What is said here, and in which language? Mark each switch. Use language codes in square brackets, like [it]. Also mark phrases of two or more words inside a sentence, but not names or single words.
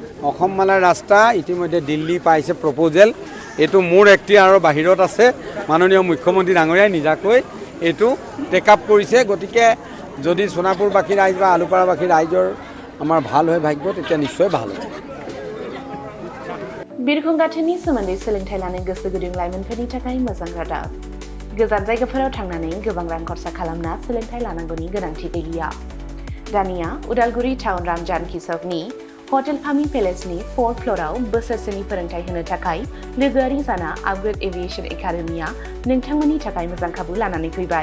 [as] অসমমালাৰ ৰাস্তা ইতিমধ্যে দিল্লী পাইছে প্ৰপ'জেল। এইটো মোৰ এখতিয়াৰৰ বাহিৰত আছে। মাননীয় মুখ্যমন্ত্ৰী ডাঙৰীয়াই নিজাকৈ এইটো [en] take up [as] কৰিছে। গতিকে যদি সোণাপুৰবাসী ৰাইজ বা আলুপাৰাবাসী ৰাইজৰ আমাৰ ভাল হয় ভাগ্য, তেতিয়া নিশ্চয় ভাল হ'ব। [brx] बिरखं गाथोननि सोमोन्दै सोलोंथाइ लानो गोसो गुदुं लाइमोनफोरनि थाखाय मोजां रादाब। गोजान जायगाफोराव थांनानै गोबां रां खरसा खालामना सोलोंथाइ लानांगौनि गोनांथि गैलिया। दानिया उदालगुरि टाउन रामजानकि सकनि हटेल फार्मिं पेलेसनि 4th फ्ल'राव बोसोरसेनि फोरोंथाइ होनो थाखाय लोगोआरि जाना आपग्रेड एभिएशन एकाडेमिया नोंथांमोननि थाखाय मोजां खाबु लानानै फैबाय।